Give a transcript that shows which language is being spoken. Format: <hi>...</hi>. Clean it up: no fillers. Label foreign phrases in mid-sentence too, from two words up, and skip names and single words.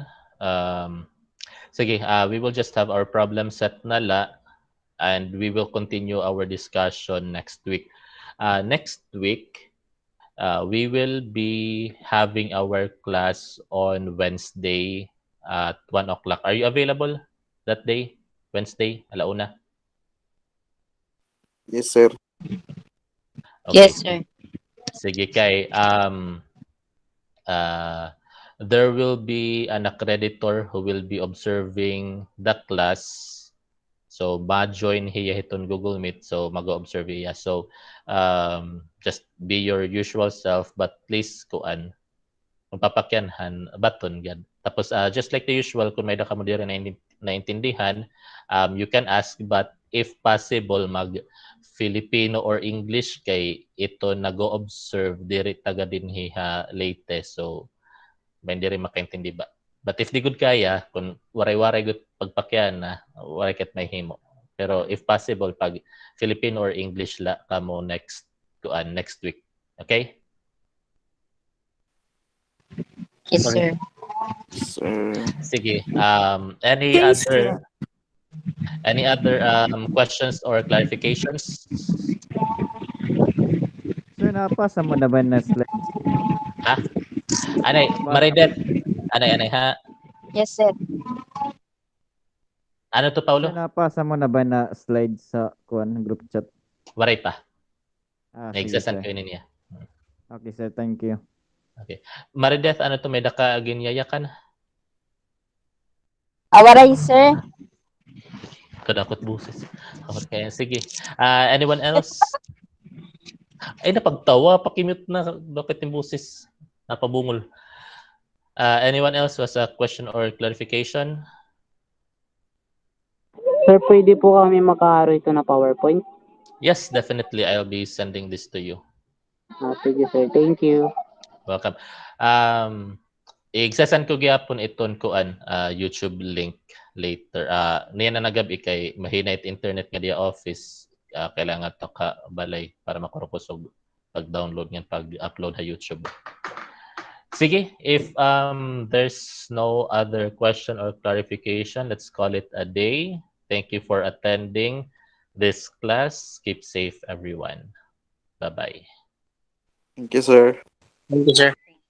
<war>Sige,</war> <en>we will just have our problem set</en> <war>na la</war> <en>and we will continue our discussion next week. Next week, we will be having our class on Wednesday at 1 o'clock. Are you available that day? Wednesday,</en> <war>alauna?</war> <en>Yes, sir. Okay. Yes, sir.</en> <war>Sige, kay.</war> <en>Uh, there will be an accreditor who will be observing the class.</en> <war>So, ma-join hiya hiton Google Meet. So, mag-observe hiya.</war> <en>So, just be your usual self, but please</en> <war>kuan magpapakyanhan baton yan. Tapos</war> <en>just like the usual</en> <war>kung may mo diri na naintindihan,</war> <en>you can ask, but if possible</en> <war>mag Filipino or English kay ito nago-observe diri taga dinhi ha Leyte, so may diri makaintindi ba.</war> <en>But if</en> <war>di good kaya kung waray-waray gud pagpakyan na waray ket may himo. Pero</war> <en>if possible</en> <war>pag Filipino or English la kamo next week.</war> <en>Okay? Yes, Sorry. sir. Sir.</en> <war>Sige.</war> <en>Any other questions or clarifications?</en> <war>Sir, napasa mo na ba na slides? Ha? Anay, Maridet. Anay ha.</war> <en>Yes, sir.</en> <war>Ano to, Paulo? Sir, napasa mo na ba na slides sa group chat? Waray pa. Sige, Nagsasan sir. kayo niya.</war> <en>Okay, sir. Thank you. Okay.</en> <war>Maridet, ano to, may daka ginyayakan? Awaray, sir. Kadakot busis. Okay, sige.</war> <en>Anyone else?</en> <war>Ay, napagtawa. Pakimute na. Bakit yung busis? Napabungol.</war> <en>Anyone else was a question or clarification?</en> <war>Sir, pwede po kami makaaro ito na PowerPoint?</war> <en>Yes, definitely. I'll be sending this to you. Sige, sir. Thank you. Welcome.</en> <war>Igsasan ko gyapon iton kuan YouTube</war> <en>link later.</en> <war>Niya na nagabi kay mahina it internet nga dia office. Kailangan to ka balay para makurkusog pag-download ngan pag-upload sa YouTube. Sige,</war> <en>if there's no other question or clarification, let's call it a day. Thank you for attending this class. Keep safe, everyone. Bye-bye. Thank you, sir. Thank you, sir.</en>